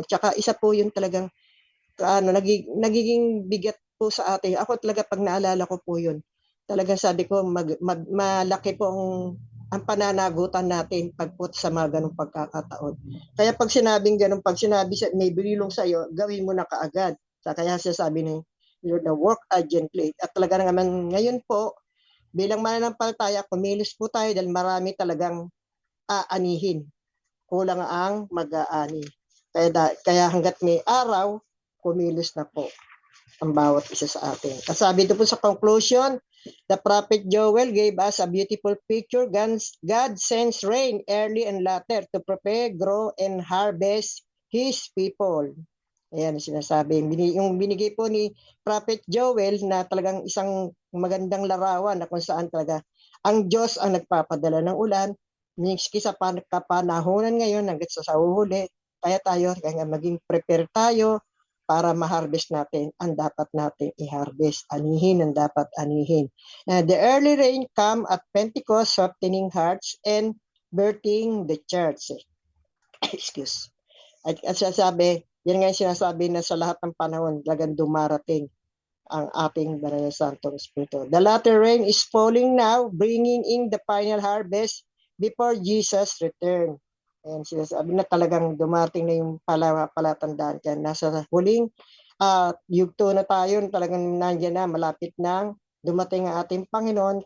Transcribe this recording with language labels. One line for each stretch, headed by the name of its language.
Filipino: Tsaka isa po yun talagang, nagiging bigat po sa atin. Ako talaga pag naalala ko po yun, talagang sabi ko, malaki po ang pananagutan natin pagput sa mga ganong pagkakataon. Kaya pag sinabi may bililong sa'yo, gawin mo na kaagad. Kaya sabi ni Lord na
English: work urgently.
Filipino: At talaga naman ngayon po, bilang mananampalataya, kumilos po tayo dahil marami talagang aanihin. Kulang ang mag-aani. Kaya hanggat may araw, kumilos na po ang bawat isa sa atin. At sabi ito po sa conclusion,
English: the prophet Joel gave us a beautiful picture. God sends rain early and later to prepare, grow, and harvest His people.
Filipino: Ayan, sinasabi. Yung binigay po ni Prophet Joel na talagang isang magandang larawan na kung saan talaga ang Diyos ang nagpapadala ng ulan, miski sa kapanahonan ngayon hanggat sa uhuli, kaya maging prepare tayo para ma-harvest natin ang dapat natin i-harvest. Anihin ang dapat anihin.
English: The early rain come at Pentecost, softening hearts and birthing the church. Excuse.
Filipino: At sasabi, yan nga yung sinasabi na sa lahat ng panahon, lagang dumarating ang ating Banal na Santong Espiritu.
English: The latter rain is falling now, bringing in the final harvest before Jesus' return.
Filipino: And sinasabi na talagang dumating na yung palatandaan. Kaya nasa huling yugto na tayo, talagang nandiyan na, malapit na dumating ang ating Panginoon.